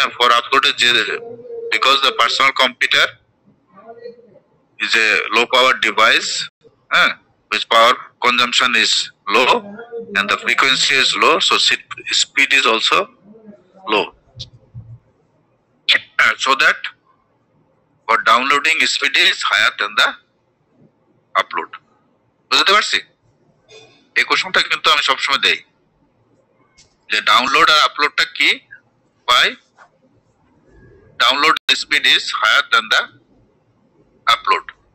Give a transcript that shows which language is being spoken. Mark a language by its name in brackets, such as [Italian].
[English] For upload, because the personal computer is a low power device, which power consumption is low and the frequency is low, so speed is also low. So that for downloading speed is higher than the upload. [Bangla] বুঝতে পারছি? এই কোশ্চেনটা কিন্তু আমি সবসময় দেই যে download আর আপলোডটা কি? [English] Why download speed is higher than the upload?